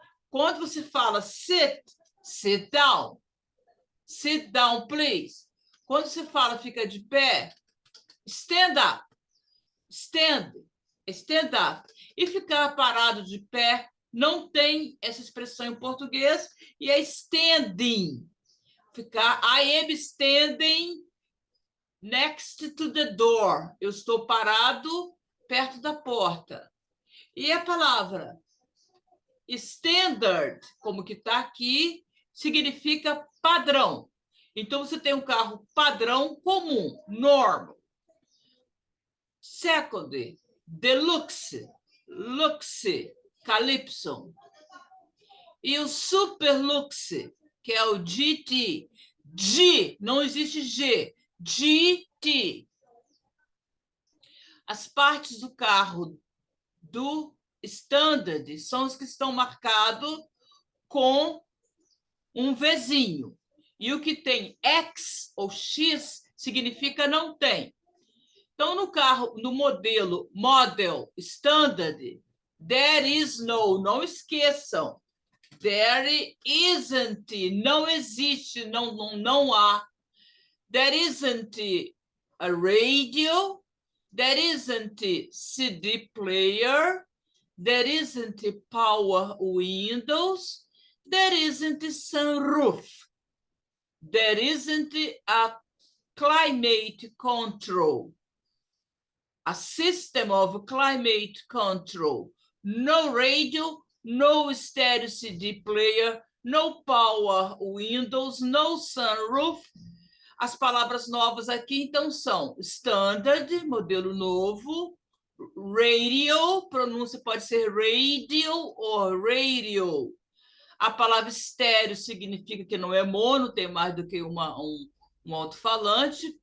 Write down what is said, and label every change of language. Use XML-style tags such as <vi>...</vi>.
<pt>Quando você fala</pt> <en>sit down. Sit down, please.</en> <pt>Quando você fala fica de pé,</pt> <en>stand up. Stand up.</en> <pt>E ficar parado de pé, não tem essa expressão em português, e é standing.</pt> <en>Ficar, I am standing next to the door.</en> <pt>Eu estou parado perto da porta. E a palavra standard, como que está aqui, significa padrão. Então, você tem um carro padrão comum, normal.</pt> <en>Second, deluxe, luxe, calypso.</en> <pt>E o super luxe, que é o GT. G, não existe G. GT. As partes do carro do standard são os que estão marcados com um Vzinho. E o que tem X ou X significa não tem. Então, no carro, no modelo standard,</pt> <en>there is no,</en> <pt>não esqueçam,</pt> <en>there isn't,</en> <pt>não existe, não há.</pt> <en>There isn't a radio, there isn't CD player, there isn't power windows, there isn't sunroof, there isn't a climate control, a system of climate control, no radio, no stereo CD player, no power windows, no sunroof.</en> <pt>As palavras novas aqui, então, são standard, modelo novo, radio, pronúncia pode ser radio ou radio. A palavra estéreo significa que não é mono, tem mais do que um alto-falante.</pt>